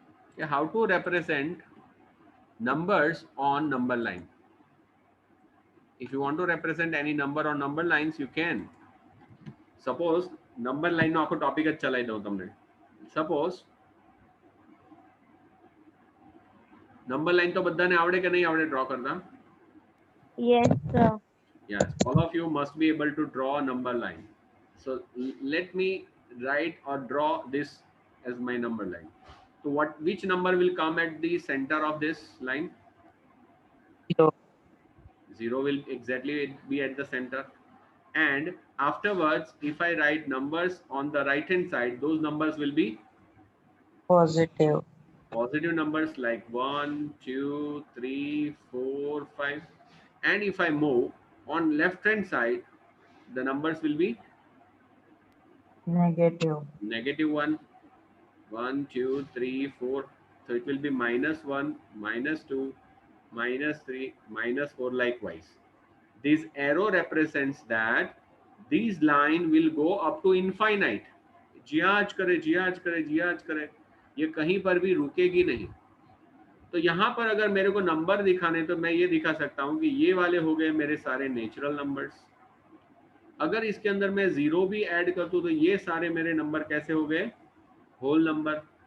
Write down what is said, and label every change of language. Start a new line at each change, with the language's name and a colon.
English: Okay, how to represent numbers on number line. If you want to represent any number on number lines, you can.
Gujarati: Suppose number line નો આખો topic જ ચલાવી દઉં તમને। Suppose number line તો બધાને આવડે કે નહીં આવડે ડ્રો કરતા?
English: Yes, sir. Yes, all of you must be able to draw a number line. So let me write or draw this as my number line. So which number will come at the center of this line? 0. 0 will exactly be at the center. And afterwards, if I write numbers on the right hand side, those numbers will be Positive. positive numbers like 1, 2, 3, 4, 5. And if I move on left hand side, the numbers will be Negative. negative 1, 1, 2, 3, 4. So it will be -1, -2, -3, -4 likewise. This arrow represents that this line will go up to infinite.
Hindi: जियाज करे जियाज करे जियाज करे, ये कहीं पर भी रुकेगी नहीं. तो यहाँ पर अगर मेरे को नंबर दिखाने तो मैं ये दिखा सकता हूँ कि ये वाले हो गए मेरे सारे नेचुरल नंबर्स. अगर इसके अंदर मैं 0 भी ऐड कर दूं तो ये सारे मेरे नंबर कैसे हो गए? Whole number.